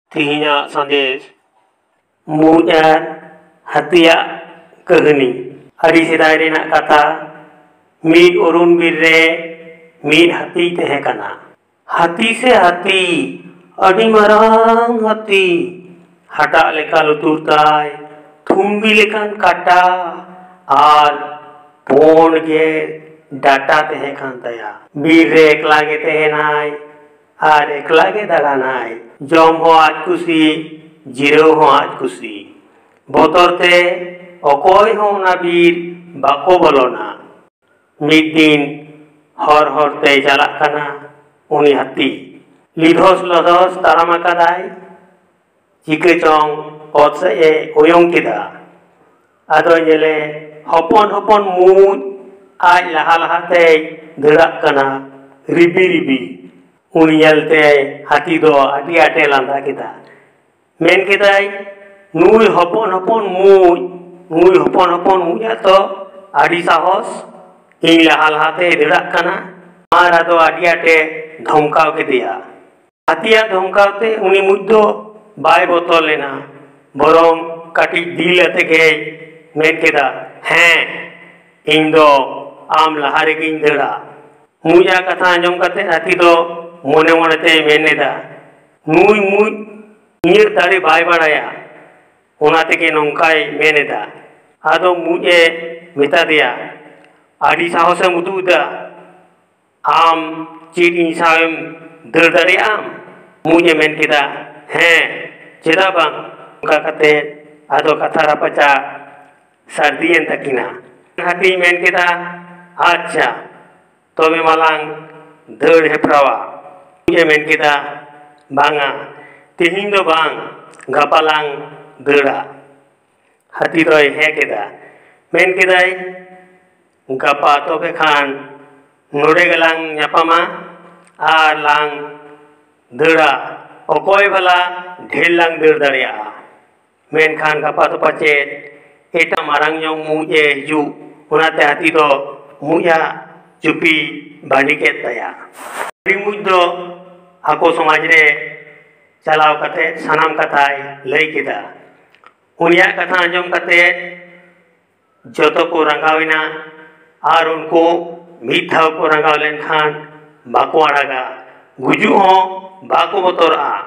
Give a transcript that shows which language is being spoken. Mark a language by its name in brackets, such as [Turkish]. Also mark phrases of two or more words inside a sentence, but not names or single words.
[Santali] तिहिना संदेश मुजार हतिया कहनी अड़ी सेदाय रेना कथा मीड अरुण बीर रे मीड हाथी तहेकना हाथी से हाथी अड़ी मारांग हाथी हटा लेका लुतुर ताय थुम्बी लेकान काटा और पोन के डाटा तहेकान तया बीर रे एकला गे तहेनाय और एकला गे दाड़ानाय जम हो आज खुशी जिरो हो आज खुशी बतरते अकय हो ना बीर बाको बोलोना मिद दिन हर हरते चलाक काना उनी हाथी लिधस लधस ताराम आकादाय चिके चोंग पद से उयंग केदा आदो जेले हपन हपन मुज आज लहा लहाते दड़ाक काना रिबी रिबी उनी नेलते हाथी दो आटी आटे लांदा केदा मेन केदाय नुई हपन हपन मुज तो आड़ी साहस इन लहा लहाते दड़ाक काना आर आदो आटी आटे धमकाव केदिया हाथिया धमकावते उनी मुज दो बाय बोतल लेना बरम काटी दिल अते के मेन केदा हैं इन दो आम लहा रेगिन दड़ा मुजा कथा आंजम काते हाथी दो मोने मोनेते मेनेदा नुई मुज इᱧ दाड़े बाय बाड़ाया ओना तेगे नंकाय मेनेदा आदो मुजे मेता दिया आड़ी साहसम उदुदा आम चीज इन सावेम दड़ दाड़ेयाम मुजे मेन केदा हैं चेदा बांग ओंका काते आदो कथा रापाचा सार्दियेन तकिना हाथी मेन केदा अच्छा तबे मालांग दड़ हेप्रावा मुजे मेन केदा बांगा तेहिं दो बांग गापालांग दड़ा हाथी दोय हे केदा मेन केदाय गापा तबे खान नोडे गलांग न्यापामा आर लांग दड़ा अकय भला ढेर लांग दड़ दाड़ेया मेन खान गापा तो पाचे एटा मारांग जोंग मुजे हिजु ओनाते हाथी दो मुजा चुपी बांडी केद ताया मुज दो आको समाज रे चलाव कते सनाम कथाय लई केदा उनिया कथा आंजम कते जतो को रंगाविना और उनको मिद धाव को रंगाव लेन खान बाको आड़ागा गुजु हो बाको बतरा